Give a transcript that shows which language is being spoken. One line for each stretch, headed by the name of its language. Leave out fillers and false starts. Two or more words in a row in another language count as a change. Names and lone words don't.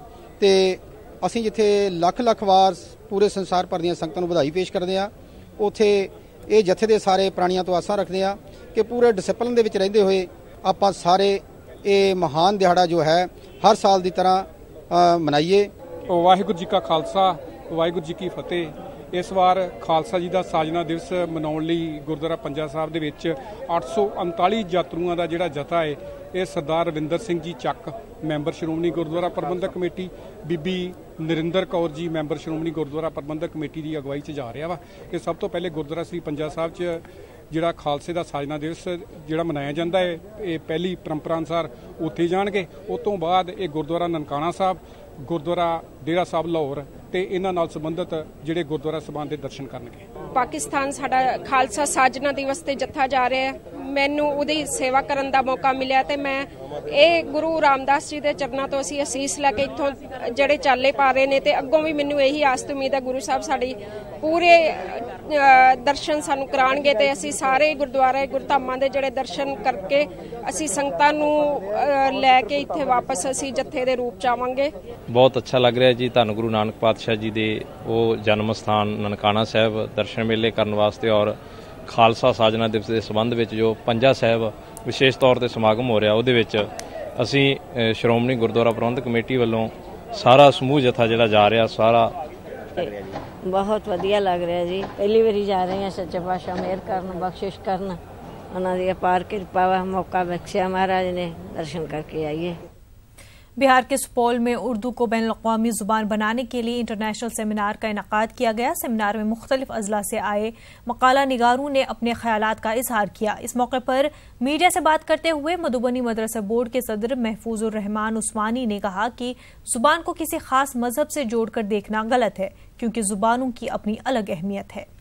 Punjabi: ਤੋ ਅਸੀਂ ਜਿੱਥੇ ਲੱਖ ਵਾਰ ਪੂਰੇ ਸੰਸਾਰ ਭਰ ਦੀ ਸੰਗਤਾਂ ਨੂੰ ਵਧਾਈ ਪੇਸ਼ ਕਰਦੇ ਹਾਂ, ਉੱਥੇ ਯੇ ਜੱਥੇ ਦੇ ਸਾਰੇ ਪ੍ਰਾਣੀਆਂ ਤੋਂ ਆਸਾਂ ਰੱਖਦੇ ਹਾਂ ਕਿ ਪੂਰੇ ਡਿਸਿਪਲਿਨ ਦੇ ਵਿੱਚ ਰਹਿੰਦੇ ਹੋਏ ਆਪਾਂ ਸਾਰੇ ਯੇ ਮਹਾਨ ਦਿਹਾੜਾ ਜੋ ਹੈ ਹਰ ਸਾਲ ਕੀ ਤਰ੍ਹਾਂ ਮਨਾਈਏ। ਵਾਹਿਗੁਰੂ ਜੀ ਕਾ ਖ਼ਾਲਸਾ ਵਾਹਿਗੁਰੂ ਜੀ ਕੀ ਫ਼ਤਿਹ। ਇਸ ਬਾਰ ਖ਼ਾਲਸਾ ਜੀ ਕਾ ਸਾਜਨਾ ਦਿਵਸ ਮਨਾਉਣ ਲਈ ਗੁਰਦੁਆਰਾ ਪੰਜਾ ਸਾਹਿਬ ਦੇ ਵਿੱਚ 839 ਯਾਤਰੂਆਂ ਕਾ ਜਿਹੜਾ ਜੱਥਾ ਹੈ ਯੇ ਸਰਦਾਰ ਰਵਿੰਦਰ ਸਿੰਘ ਜੀ ਚੱਕ ਮੈਂਬਰ ਸ਼੍ਰੋਮਣੀ ਗੁਰਦੁਆਰਾ ਪ੍ਰਬੰਧਕ ਕਮੇਟੀ, ਬੀਬੀ ਨਰਿੰਦਰ ਕੌਰ ਜੀ ਮੈਂਬਰ ਸ਼੍ਰੋਮਣੀ ਗੁਰਦੁਆਰਾ ਪ੍ਰਬੰਧਕ ਕਮੇਟੀ ਕੀ ਅਗਵਾਈ ਚ ਜਾ ਰਿਹਾ ਵਾ। ਕਿ ਸਭ ਤੋਂ ਪਹਿਲੇ ਗੁਰਦੁਆਰਾ ਸ੍ਰੀ ਪੰਜਾ ਸਾਹਿਬ ਚ ਜਿਹੜਾ ਖ਼ਾਲਸੇ ਕਾ ਸਾਜਨਾ ਦਿਵਸ ਜਿਹੜਾ ਮਨਾਇਆ ਜਾਤਾ ਹੈ, ਯੇ ਪਹਿਲੀ ਪਰੰਪਰਾ ਅਨੁਸਾਰ ਉੱਥੇ ਜਾਣਗੇ। ਉਸ ਤੋਂ ਬਾਅਦ ਯੇ ਗੁਰਦੁਆਰਾ ਨਨਕਾਣਾ ਸਾਹਬ, ਗੁਰਦੁਆਰਾ ਡੇਰਾ ਸਾਹਬ ਲਾਹੌਰ ਤੇ ਇਨ੍ਹਾਂ ਨਾਲ ਸੰਬੰਧਿਤ ਜਿਹੜੇ ਗੁਰਦੁਆਰਾ ਸਭਾਨ ਦੇ ਦਰਸ਼ਨ ਕਰਨਗੇ। ਪਾਕਿਸਤਾਨ ਸਾਡਾ ਖ਼ਾਲਸਾ ਸਾਜਨਾ ਦਿਵਸ ਤੇ ਜੱਥਾ ਜਾ ਰਿਹਾ ਹੈ। ਮੈਨੂੰ ਉਹਦੀ ਸੇਵਾ ਕਰਨ ਦਾ ਮੌਕਾ ਮਿਲਿਆ ਤੇ ਮੈਂ ਯੇ ਗੁਰੂ ਰਾਮਦਾਸ ਜੀ ਦੇ ਚਰਨਾਂ ਤੋਂ ਅਸੀਂ ਅਸੀਸ ਲੈ ਕੇ ਇੱਥੋਂ ਜਿਹੜੇ ਚਾਲੇ ਪਾ ਰਹੇ ਨੇ ਤੇ ਅੱਗੋਂ ਵੀ ਮੈਨੂੰ ਯਹੀ ਆਸ ਤੇ ਉਮੀਦ ਹੈ ਗੁਰੂ ਸਾਹਬ ਸਾਡੀ ਪੂਰੇ ਦਰਸ਼ਨ ਸਾਨੂੰ ਕਰਾਣਗੇ ਤੇ ਅਸੀਂ ਸਾਰੇ ਗੁਰਦੁਆਰੇ ਗੁਰਧਾਮਾਂ ਦੇ ਜਿਹੜੇ ਦਰਸ਼ਨ ਕਰਕੇ ਅਸੀਂ ਸੰਗਤਾਂ ਨੂੰ ਲੈ ਕੇ ਇੱਥੇ ਵਾਪਸ ਅਸੀਂ ਜੱਥੇ ਦੇ ਰੂਪ ਚ ਆਵਾਂਗੇ। ਬਹੁਤ ਅੱਛਾ ਲੱਗ ਰਿਹਾ ਜੀ। ਧੰਨ ਗੁਰੂ ਨਾਨਕ ਪਾਤਸ਼ਾਹ ਜੀ ਦੇ ਉਹ ਜਨਮ ਸਥਾਨ ਨਨਕਾਣਾ ਸਾਹਿਬ ਦਰਸ਼ਨ ਮੇਲੇ ਕਰਨ ਵਾਸਤੇ ਔਰ ਖਾਲਸਾ ਸਾਜਨਾ ਦਿਵਸ ਦੇ ਸੰਬੰਧ ਵਿੱਚ ਜੋ ਪੰਜਾ ਸਾਹਿਬ ਵਿਸ਼ੇਸ਼ ਤੌਰ ਤੇ ਸਮਾਗਮ ਹੋ ਰਿਹਾ ਉਹਦੇ ਵਿੱਚ ਅਸੀਂ ਸ਼੍ਰੋਮਣੀ ਗੁਰਦੁਆਰਾ ਪ੍ਰਬੰਧਕ ਕਮੇਟੀ ਵੱਲੋਂ ਸਾਰਾ ਸਮੂਹ ਜਥਾ ਜਿਹੜਾ ਜਾ ਰਿਹਾ ਸਾਰਾ ਬਹੁਤ ਵਧੀਆ ਲੱਗ ਰਿਹਾ ਜੀ। ਪਹਿਲੀ ਵਾਰੀ ਜਾ ਰਹੇ ਹਾਂ। ਸੱਚੇ ਪਾਤਸ਼ਾਹ ਮਿਹਰ ਕਰਨ ਬਖਸ਼ਿਸ਼ ਕਰਨ ਉਹਨਾਂ ਦੀ ਅਪਾਰ ਕਿਰਪਾ ਵ ਮੌਕਾ ਬਖ਼ਸ਼ਿਆ ਮਹਾਰਾਜ ਨੇ ਦਰਸ਼ਨ ਕਰਕੇ ਆਈਏ।
Urdu: بہار کے سپول میں اردو کو بین الاقوامی زبان بنانے کے لیے انٹرنیشنل سیمینار کا انعقاد کیا گیا. سیمینار میں مختلف اضلاع سے آئے مقالہ نگاروں نے اپنے خیالات کا اظہار کیا. اس موقع پر میڈیا سے بات کرتے ہوئے مدھوبنی مدرسہ بورڈ کے صدر محفوظ الرحمان عثمانی نے کہا کہ زبان کو کسی خاص مذہب سے جوڑکر دیکھنا غلط ہے، کیونکہ زبانوں کی اپنی الگ اہمیت ہے.